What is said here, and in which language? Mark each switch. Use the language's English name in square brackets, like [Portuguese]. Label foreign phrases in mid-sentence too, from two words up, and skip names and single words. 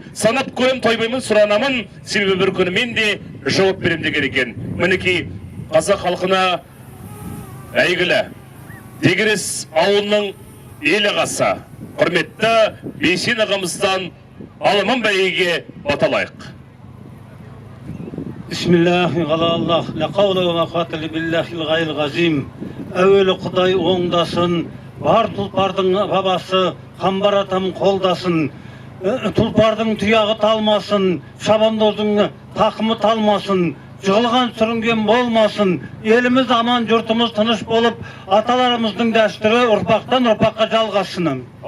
[Kazakh] Санап көрем тойбаймын сұранамын, себебі бір күні мен де жауап берем деген екен. Мінекей қазақ халқына әйгілі Дегерес ауылының ел ағасы, құрметті Бейсен ағамыздан Аламан бәйгеге баталайық. [Arabic] بسم الله على الله لا حول ولا قوة إلا بالله العلي العظيم. [Kazakh] Әуелі Құдай оңдасын, бар тұлпардың бабасы Қамбар атам қолдасын. Тұлпардың тұяғы талмасын, шабандоздың тақымы талмасын, жығылған сүрінген болмасын. Еліміз аман, жұртымыз тыныш болып, аталарымыздың дәстүрі ұрпақтан ұрпаққа жалғасын.